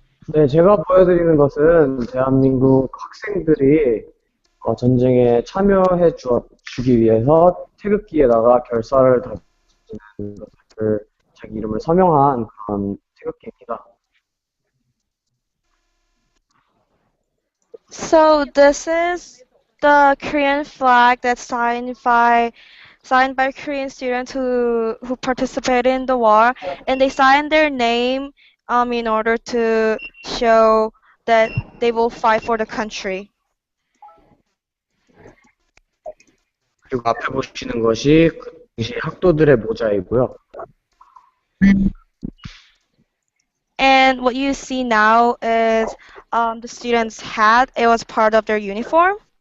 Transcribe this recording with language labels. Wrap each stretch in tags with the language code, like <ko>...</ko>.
<ko>네, 제가 보여드리는 것은 대한민국 학생들이 전쟁에 참여해 주기 위해서 태극기에다가 결사를 다지는 것을 자기 이름을 서명한 그런 태극기입니다.</ko> <en>So this is the Korean flag that's signed by Korean students who participated in the war, and they signed their name in order to show that they will fight for the country.</en> <ko>그리고 앞에 보시는 것이 그 당시 학도들의 모자이고요.</ko> <en>And what you see now is the students' hat. It was part of their uniform.</en>